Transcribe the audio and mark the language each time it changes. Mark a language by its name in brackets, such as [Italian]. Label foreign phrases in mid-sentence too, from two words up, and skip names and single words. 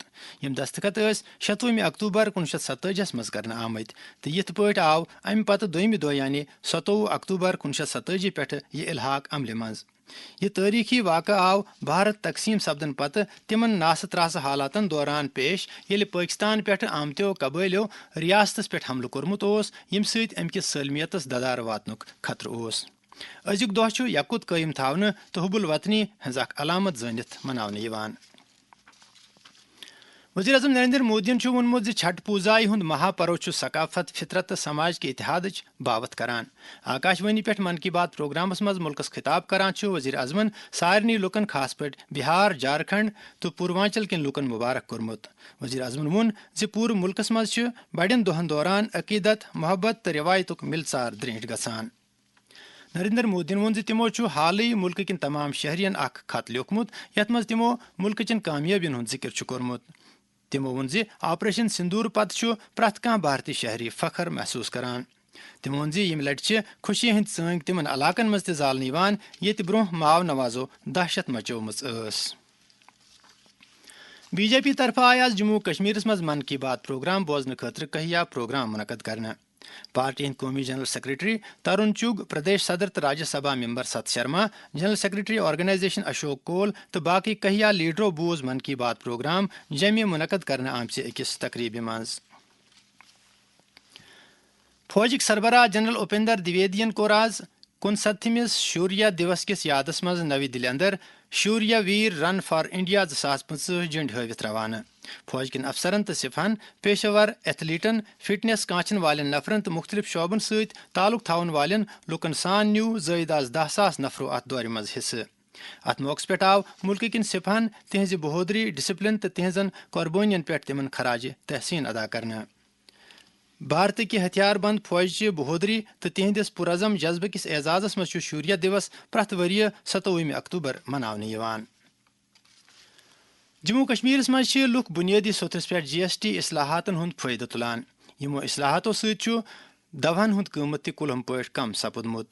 [Kashmiri] یم دستخط 26 اکتوبر 1947 مز کرنے آمت تو یت پہ آو امہ پتہ دویمہ دہ یعنی 27 اکتوبر 1947 پہ یہ الحاق عمل مز. یہ تاریخی واقعہ آو بھارت تقسیم سپدن پتہ تمن ناس تراس حالاتن دوران پیش یل پاکستان پہ آمتو قبائلیو ریاستس پہ حملہ کورمت یم ست ام کس سالمیتس ددار واتنک خطرہ اوس. ازیک دہ چھ یکت قائم تھونہ تو حب الوطنی ہز اخ علامت زانت مناونہ یوان. وزیر اعظم نریندر مودی وونمت چھٹ پوزائی ہند مہا پرو ثقافت فطرت تو سماج کے اتحاد باوت کران. آکاشوانی پہ من کی بات پروگرامس مز ملکس خطاب کران وزیر اعظمن سارنی لکن خاص پہ بہار جھارکھنڈ تو پوروانچل کن لکن مبارک کورمت. وزیر اعظمن وون پور ملکس مز بڑین دہن دوران عقیدت محبت تو روایتک ملژار درینٹ گژھان. نریندر مودی وون تمو حالی ملک کن تمام شہرین اخ خط لیوکھمت یت مز تمو ملک چن کامیابین ہند ذکر کورمت. تمو وون آپریشن سندور پتہ پریت کھانا بھارتی شہری فخر محسوس کران. تمو وون یم لٹہ خوشی ہند سنگ تمن علاقن مز زالنہ یت برہ ماو نوازو دہشت مچومت ٲس. بی جے پی طرف آئی آز جموں کشمیر مز من کی بات پروگرام بوزن خاطر کہیا پروگرام منعقد کرنا. پارٹی ہند قومی جنرل سیکرٹری ترون چگ، پردیش صدر تو راجیہ سبھا ممبر ست شرما، جنرل سیکرٹری آرگنائزیشن اشوک کول تو باقی کہیا لیڈرو بوز من کی بات پروگرام جمع منعقد کرنے آمچہ اکس تقریب مز. فوجک سربراہ جنرل اپیندر دویدین کور آز 69مس شوریہ دیوس کس یادس مز نوی دلی اندر شوریہ ویر رن فار انڈیا 2025 جنڈ ہاوت روانہ. فوج کن افسرن تو سپاہن پیشور ایتھلیٹن فٹنس کانچن والن نفرن تو مختلف شعبن ست تعلق تھون والن لکن سان نیو زائد از 10,000 نفرو ات دور مز حصہ. ات موقع پہ آو ملک کن سپاہن تہذ بہودری ڈسپلن تو تہذن قربانین پہ تمن خراج تحسین ادا کرنا. بھارت کی ہتھیار بند فوج بہودری تو تہندس پرعزم جذبہ کس اعزازس مز شوریہ دیوس پریت ورہ 27 اکتوبر مناونہ یوان. جموں کشمیر مز لک بنیادی سطحس پہ GST اصلاحاتن ہند فائدہ تلان. یمو اصلاحاتو ست دوہن ہند قیمت تہ کلہم پہ کم سپودمت.